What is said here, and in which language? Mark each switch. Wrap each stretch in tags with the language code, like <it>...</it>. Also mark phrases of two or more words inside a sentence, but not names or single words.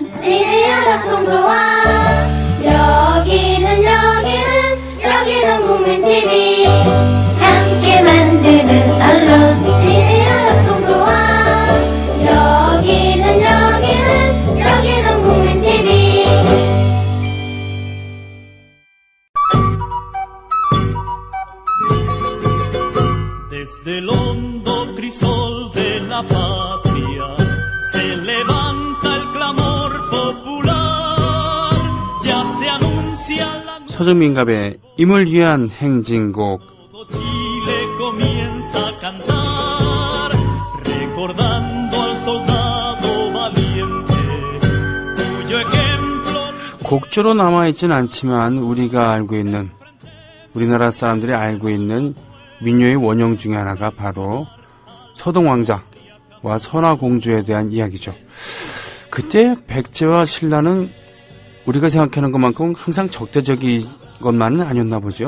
<ko>미디어 합동조합. 여기는 국민TV. 함께 만드는 언론 미디어 합동조합. 여기는 국민TV.</ko> <es>Desde el hondo crisol de la patria se levanta el clamor popular. Ya se anuncia la</es> <ko>서정민갑의 임을 위한 행진곡.</ko> <es>todo Chile comienza a cantar, recordando al soldado valiente, cuyo ejemplo.</es> <ko>곡조로 남아있진 않지만 우리가 알고 있는, 우리나라 사람들이 알고 있는 민요의 원형 중에 하나가 바로 서동왕자와 선화공주에 대한 이야기죠. 그때 백제와 신라는 우리가 생각하는 것만큼 항상 적대적인 것만은 아니었나 보죠.</ko>